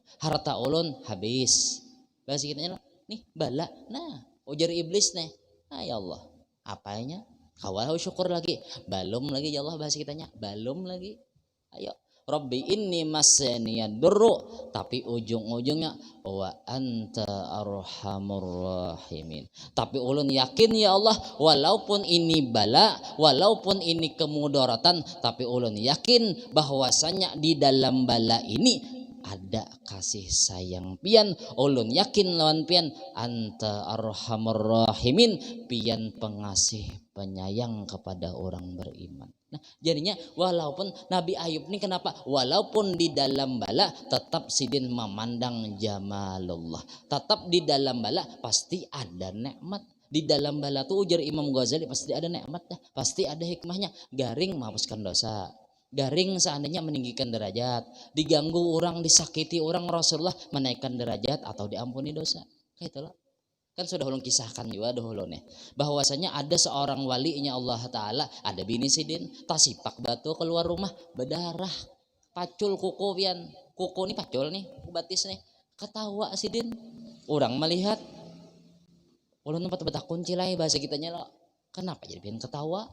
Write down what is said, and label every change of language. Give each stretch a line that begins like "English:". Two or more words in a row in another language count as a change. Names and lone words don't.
Banjar: Harta ulun habis. Bahasa kitanya nih bala. Nah, ujar iblis nih. Ah ya Allah, apanya? Kawal syukur lagi. Balum lagi ya Allah bahasa kitanya. Balum lagi. Ayo.
Arabic: ربي إني مسني الضر,
Banjar: tapi ujung-ujungnya
Arabic: وأنت أرحم الراحمين.
Banjar: Tapi ulun yakin ya Allah, walaupun ini bala, walaupun ini kemudaratan, tapi ulun yakin bahwasanya di dalam bala ini ada kasih sayang pian. Ulun yakin lawan pian
Arabic: أنت أرحم الراحمين,
Banjar: pian pengasih penyayang kepada orang beriman. Nah, jadinya walaupun Nabi Ayub ini kenapa? Walaupun di dalam bala tetap sidin memandang jamalullah. Tetap di dalam bala pasti ada nikmat. Di dalam bala tuh ujar Imam Ghazali pasti ada nikmat dah. Pasti ada hikmahnya. Garing menghapuskan dosa. Garing seandainya meninggikan derajat. Diganggu orang, disakiti orang, Rasulullah menaikkan derajat atau diampuni dosa. Kayak itulah. Kan sudah ulun kisahkan juga dahulu nih, bahwasanya ada seorang walinya Allah Ta'ala, ada bini sidin, tasipak batu keluar rumah berdarah, pacul kuku pian, kuku nih pacul nih, batis nih, ketawa sidin, orang melihat, ulun tempat betakun cilai bahasa kitanya lo, kenapa jadi pian ketawa?